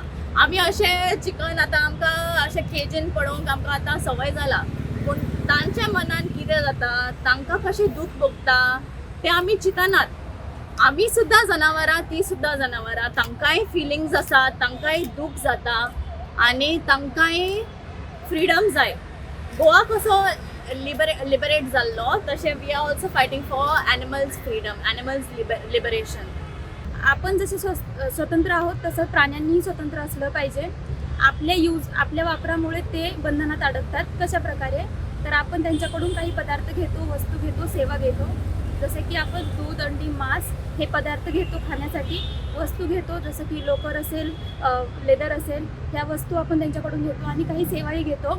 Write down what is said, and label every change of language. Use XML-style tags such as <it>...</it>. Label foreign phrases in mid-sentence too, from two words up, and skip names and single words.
<kok>आमी अशें चिकन आतां आमकां अशें केजीन पळोवंक आमकां आतां संवय जाला, पूण तांच्या मनान कितें जाता, तांकां कशें दूख भोगता तें आमी चिंतनात. आमी सुद्दां जनावरां, ती सुद्दां जनावरां, तांकांय फिलिंग्स आसात, तांकांय दूख जाता आनी तांकांय फ्रीडम जाय. गोवा कसो लिबरेट जाल्लो तशें</kok> <en>we are also fighting for animals freedom, animals liberation.</en> <mr>आपण जसे स्वतंत्र आहोत तसं प्राण्यांनीही स्वतंत्र असलं पाहिजे. आपल्या वापरामुळे ते बंधनात अडकतात. कशा प्रकारे, तर आपण त्यांच्याकडून काही पदार्थ घेतो, वस्तू घेतो, सेवा घेतो. जसे की आपण दूध, अंडी, मांस हे पदार्थ घेतो खाण्यासाठी, वस्तू घेतो जसं की लोकर असेल, लेदर असेल, ह्या वस्तू आपण त्यांच्याकडून घेतो आणि काही सेवाही घेतो.</mr>